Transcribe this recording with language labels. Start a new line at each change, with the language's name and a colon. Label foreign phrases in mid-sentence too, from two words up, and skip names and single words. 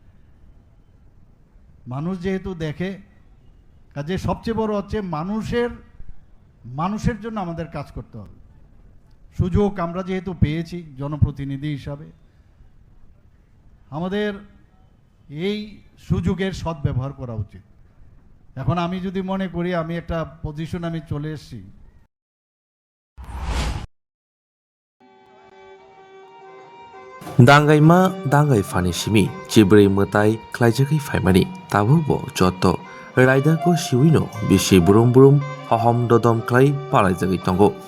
Bangla: মানুষ যেহেতু দেখে, কাজে সবচেয়ে বড় হচ্ছে মানুষের জন্য আমাদের কাজ করতে হবে। সুযোগ আমরা যেহেতু পেয়েছি জনপ্রতিনিধি হিসাবে, আমাদের এই সুযোগের সদ্ব্যবহার করা উচিত। এখন আমি যদি মনে করি আমি একটা পজিশন আমি চলে এসেছি,
Kok Borok: Dangaima dangai fani simi chibrei mutai klaijakai faimani tabubo joto raida ko siwino bisi burum hahom dodom klai palaijagai tongo